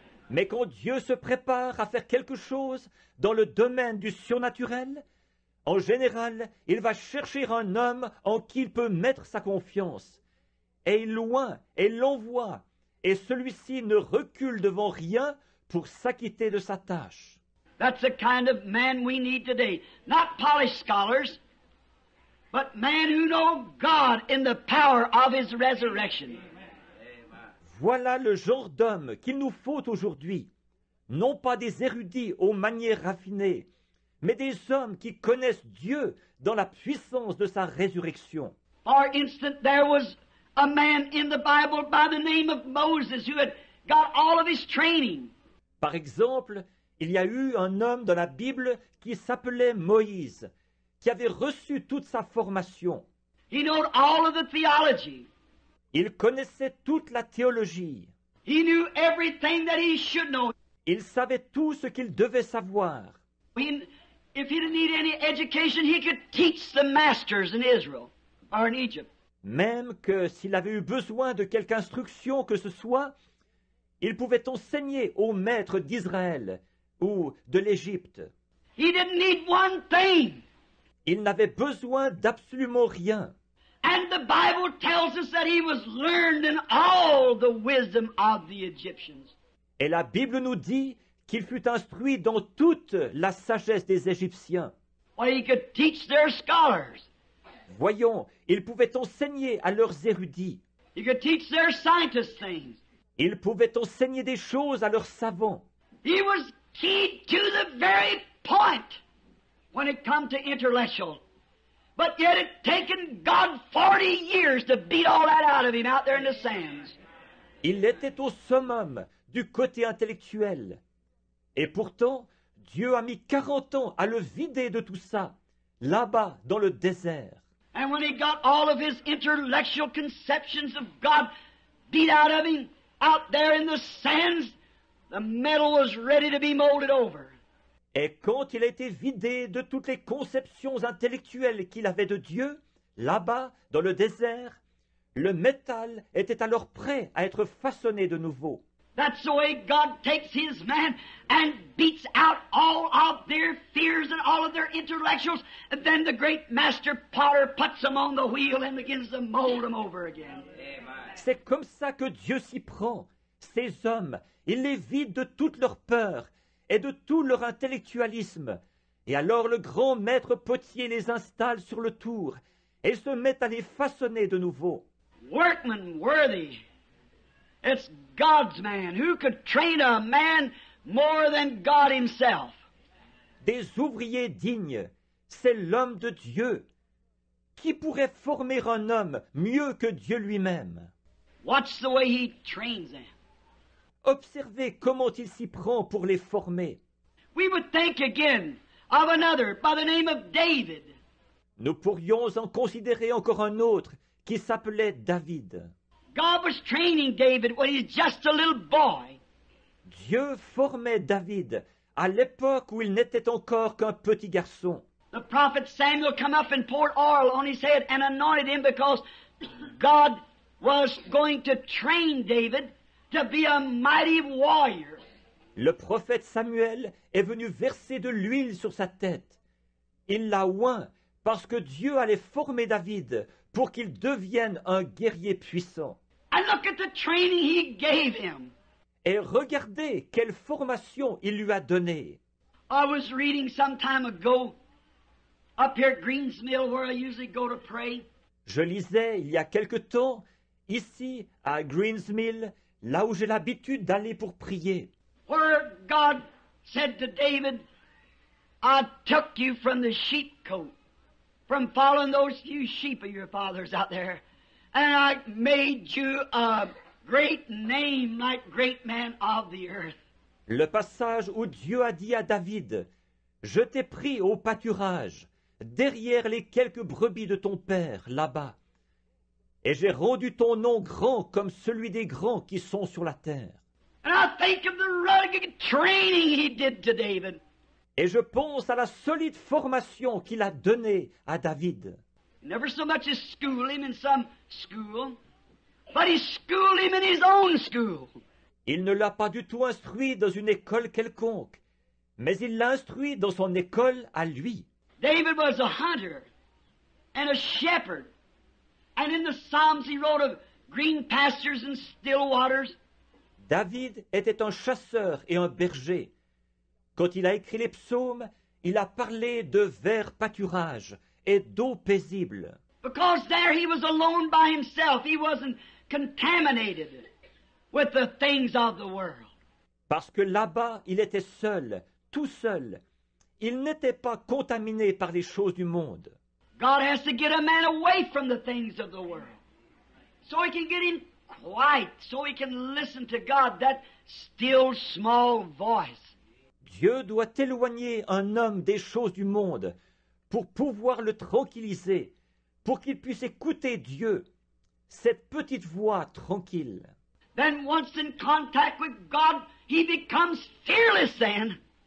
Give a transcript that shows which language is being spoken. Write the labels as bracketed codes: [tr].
[fr] Mais quand Dieu se prépare à faire quelque chose dans le domaine du surnaturel, en général, il va chercher un homme en qui il peut mettre sa confiance. Et il loin et l'envoie, et celui-ci ne recule devant rien pour s'acquitter de sa tâche. [en] That's the kind of man we need today. Not polished scholars, but men who know God in the power of His resurrection. [fr] Voilà le genre d'homme qu'il nous faut aujourd'hui. Non pas des érudits aux manières raffinées, mais des hommes qui connaissent Dieu dans la puissance de sa résurrection. [en] For instance, there was a man in the Bible by the name of Moses who had got all of his training. [fr] Par exemple, il y a eu un homme dans la Bible qui s'appelait Moïse, qui avait reçu toute sa formation. [en] He knew all of the theology. [fr] Il connaissait toute la théologie. [en] He knew everything that he should know. [fr] Il savait tout ce qu'il devait savoir. [en] If he didn't need any education, he could teach the masters in Israel or in Egypt. [fr] Même que s'il avait eu besoin de quelque instruction que ce soit, il pouvait enseigner aux maîtres d'Israël ou de l'Égypte. [en] He didn't need one thing. [fr] Il n'avait besoin d'absolument rien. [en] And the Bible tells us that he was learned in all the wisdom of the Egyptians. [fr] Et la Bible nous dit qu'il fut instruit dans toute la sagesse des Égyptiens. [en] Well, he could teach their scholars. [fr] Voyons, il pouvait enseigner à leurs érudits. [en] He could teach their scientists things. [fr] Il pouvait enseigner des choses à leurs savants. [en] He was keyed to the very point when it come to intellectual. But yet it taken God 40 years to beat all that out of him out there in the sands. [fr] Il était au summum du côté intellectuel. Et pourtant, Dieu a mis 40 ans à le vider de tout ça, là-bas dans le désert. [en] And when he got all of his intellectual conceptions of God beat out of him, out there in the sands, the metal was ready to be molded over. [fr] Et quand il a été vidé de toutes les conceptions intellectuelles qu'il avait de Dieu, là-bas, dans le désert, le métal était alors prêt à être façonné de nouveau. [en] That's the way God takes his man and beats out all of their fears and all of their intellectuals, and then the great master potter puts them on the wheel and begins to mold them over again. [fr] C'est comme ça que Dieu s'y prend. Ces hommes, il les vide de toute leur peur et de tout leur intellectualisme. Et alors le grand maître potier les installe sur le tour et se met à les façonner de nouveau. [en] Workman worthy. It's God's man. Who could train a man more than God himself? [fr] Des ouvriers dignes, c'est l'homme de Dieu. Qui pourrait former un homme mieux que Dieu lui-même? [en] Watch the way he trains them. [fr] Observez comment il s'y prend pour les former. [en] We would think again of another by the name of David. [fr] Nous pourrions en considérer encore un autre qui s'appelait David. [en] God was training David when he's just a little boy. [fr] Dieu formait David à l'époque où il n'était encore qu'un petit garçon. [en] The prophet Samuel come up and poured oil on his head and anointed him because God was going to train David to be a mighty warrior. [fr] Le prophète Samuel est venu verser de l'huile sur sa tête. Il l'a oint parce que Dieu allait former David pour qu'il devienne un guerrier puissant. [en] And look at the training he gave him. [fr] Et regardez quelle formation il lui a donnée. [en] I was reading some time ago up here at Greens Mill where I usually go to pray. [fr] Je lisais il y a quelque temps, ici à Greens Mill, là où j'ai l'habitude d'aller pour prier, [en] Where God said to David, I took you from the sheepcote, from following those few sheep of your fathers out there, and I made you a great name like great men of the earth. [fr] le passage où Dieu a dit à David, « Je t'ai pris au pâturage, derrière les quelques brebis de ton père, là-bas, et j'ai rendu ton nom grand comme celui des grands qui sont sur la terre. » [en] And I think of the rugged training he did to David. [fr] Et je pense à la solide formation qu'il a donnée à David. [en] Never so much as school him in some school, but he schooled him in his own school. [fr] Il ne l'a pas du tout instruit dans une école quelconque, mais il l'a instruit dans son école à lui. [en] David was a hunter and a shepherd. And in the Psalms he wrote of green pastures and still waters. [fr] David était un chasseur et un berger. Quand il a écrit les psaumes, il a parlé de verts pâturages et d'eau paisible. [en] Because there he was alone by himself. He wasn't contaminated with the things of the world. [fr] Parce que là-bas, il était seul, tout seul. Il n'était pas contaminé par les choses du monde. [en] God has to get a man away from the things of the world, so he can get him quiet, so he can listen to God, that still small voice. [fr] Dieu doit éloigner un homme des choses du monde pour pouvoir le tranquilliser, pour qu'il puisse écouter Dieu, cette petite voix tranquille. [en] Then once in contact with God, he becomes fearless then.